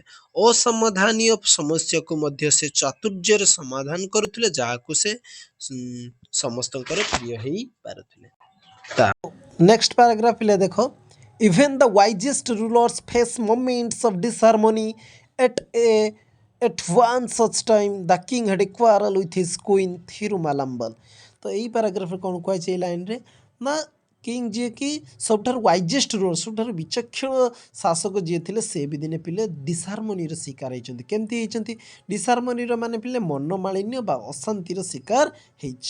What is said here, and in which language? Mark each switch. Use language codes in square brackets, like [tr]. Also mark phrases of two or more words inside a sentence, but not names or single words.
[or] ଅସମାଧାନୀୟ ସମସ୍ୟାକୁ ମଧ୍ୟ ସେ ଚାତୁର୍ଯ୍ୟରେ ସମାଧାନ କରୁଥିଲେ, ଯାହାକୁ ସେ ସମସ୍ତଙ୍କର ପ୍ରିୟ ହେଇ ପାରୁଥିଲେ। [en] next paragraph [or] ପିଲେ ଦେଖ, [en] even the wisest rulers face moments of disharmony at one such time the king had a quarrel with his queen Thirumalambal। [or] ତ ଏଇ ପାରାଗ୍ରାଫରେ କ'ଣ କୁହାଯାଇଛି ଏଇ ଲାଇନରେ ନା, କିଙ୍ଗ ଯିଏକି ସବୁଠାରୁ [en] wisest ruler, [or] ସବୁଠାରୁ ବିଚକ୍ଷଣ ଶାସକ ଯିଏ ଥିଲେ, ସେ ବି ଦିନେ ପିଲେ ଡିସହାରମୋନିର ଶିକାର ହେଇଛନ୍ତି। କେମିତି ହେଇଛନ୍ତି? ଡିସହାରମୋନିର ମାନେ ପିଲେ ମନମାଳିନ୍ୟ ବା ଅଶାନ୍ତିର ଶିକାର ହେଇଛି।